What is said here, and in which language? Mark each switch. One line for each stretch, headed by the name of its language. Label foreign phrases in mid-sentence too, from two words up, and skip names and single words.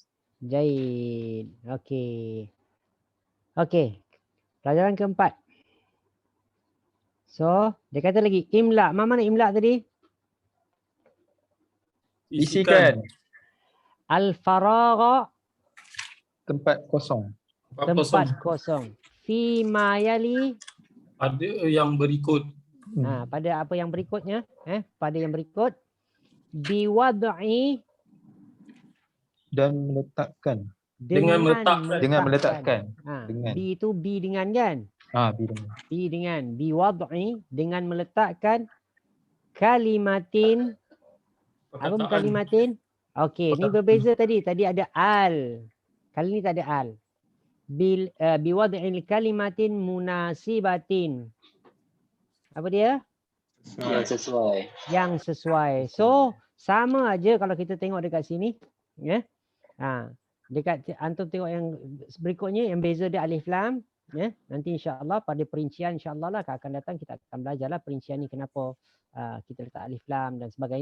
Malay: Jaid. Okey. Okey. Pelajaran keempat. So, dia kata lagi imla. Mana imla tadi? Isikan. Al-faragha. Tempat kosong. Tempat kosong.
Arabic: في ما يلي.
Malay: Ada yang berikut. Pada apa yang berikutnya? Pada yang berikut. Biwad'i. Dan meletakkan. Dengan meletakkan. Dengan. Bi itu bi dengan kan? Bi dengan. Biwad'i. Dengan meletakkan. Kalimatin. Apa kalimatin? Okey, ni berbeza tadi. Tadi ada al. Kali ni tak ada al.
Arabic: بوضع كلمات مناسبة.
Malay: Apa dia? Yang sesuai. So, sama aja kalau kita tengok dekat sini. Dekat antum tengok yang berikutnya, yang beza dia
Arabic: ألف لام.
Malay: Nanti
Arabic: إن شاء الله
Malay: pada perincian
Arabic: إن شاء الله
Malay: lah akan datang kita akan belajarlah perincian ni kenapa kita letak
Arabic: ألف لام
Malay: dan sebagainya.